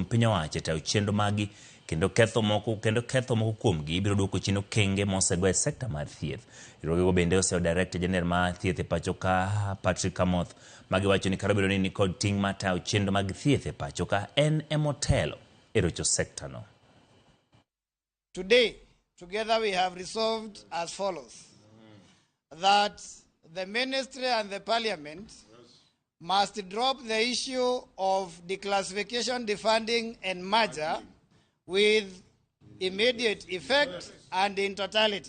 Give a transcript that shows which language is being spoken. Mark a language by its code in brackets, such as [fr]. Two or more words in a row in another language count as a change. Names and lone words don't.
[luo] piny owacho tayo chenro magi kendo ketho moko kuomgi ibiro duoko chino kenge mosego e sekta mar thieth. Riwruogego bende oseo Director General mar thieth e pacho ka Patrick Kamoth magi wacho ni karo bedo ni kod ting' mar tayo chenro mag thieth e pacho ka en emotelo e rocho sekta no. [en] Today, together we have resolved as follows, that the ministry and the parliament must drop the issue of declassification, defunding and merger with immediate effect and in totality.